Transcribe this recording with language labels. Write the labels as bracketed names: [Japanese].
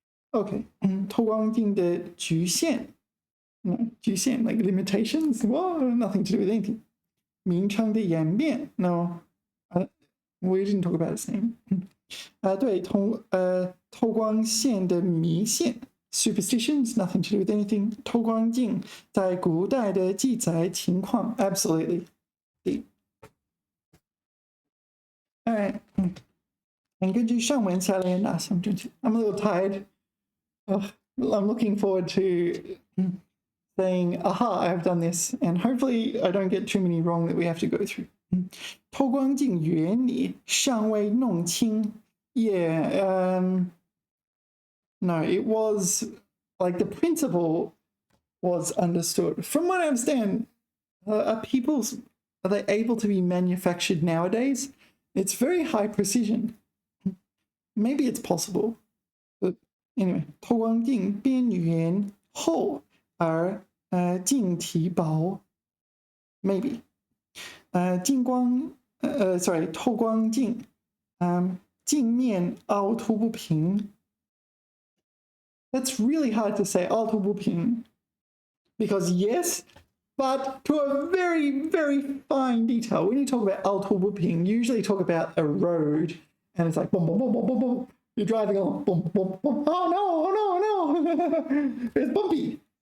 [English] Okay, [Chinese] 透光镜的局限 [English] No, 局限 like limitations. Well, nothing to do with anything. [Chinese] 名称的演变 [English] No, we didn't talk about its name. [Chinese] 对，透光线的迷信 [English] Superstitions, nothing to do with anything. [Chinese] 透光镜在古代的记载情况 [English] Absolutely. All right. And [Chinese] 根据上文下来哪项正确 [English] I'm a little tired. I'm looking forward to saying, aha, I've done this. And hopefully I don't get too many wrong that we have to go through. [Chinese] 透光镜原理尚未弄清 [English] Yeah, no, it was like the principle was understood. From what I understand, are they able to be manufactured nowadays? It's very high precision. Maybe it's possible. But anyway, [Chinese] 透光镜边缘厚而镜体薄 [English] Maybe. [Chinese] 近光 sorry, 透光镜，镜面凹凸不平。 [English] That's really hard to say, 凹凸不平, because yes, but to a very, very fine detail. When you talk about 凹凸不平, you usually talk about a road, and it's like boom, boom, boom, boom, boom, boom. You're driving along, boom, boom, boom. Oh no, oh no. It's bumpy.